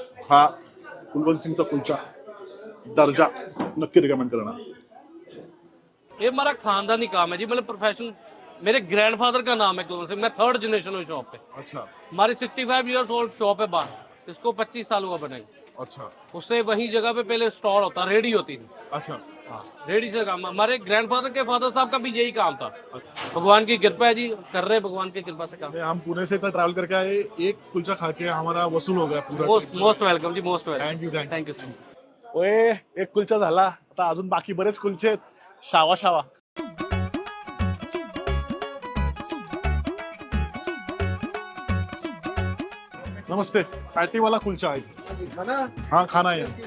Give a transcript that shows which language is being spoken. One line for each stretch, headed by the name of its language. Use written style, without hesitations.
Marathi: हा कुलवंत सिंगचा कुलचा दर्जा नक्की रिकमेंड करणार.
Hindi: ये हमारा खानदानी काम है जी. मतलब प्रोफेशन मेरे ग्रैंडफादर का नाम है कुलवंत सिंह. मैं 3rd जनरेशन हूँ शॉप पे. अच्छा हमारी 65 ईयर्स ओल्ड शॉप है बाहर. इसको 25 साल हुआ बनाई. अच्छा उससे वही जगह पे पहले स्टॉल होता रेडी होती थी. अच्छा हाँ, रेडी से काम। हमारे ग्रैंडफादर के फादर साहब का भी यही काम था। भगवान की कृपा है जी, कर रहे हैं भगवान की कृपा से काम। हम पुणे से इतना ट्रैवल करके आए, एक कुलचा खा के हमारा वसूल हो गया पूरा।
English: Most welcome जी, most welcome. Thank you thank you. Thank you so much.
Marathi: ओए, एक कुलचा झाला, आता अजून बाकी बरेच कुलचे आहेत. शावा शावा. नमस्ते, पैटी वाला कुलचा आहे.
Hindi: हाँ खाना है.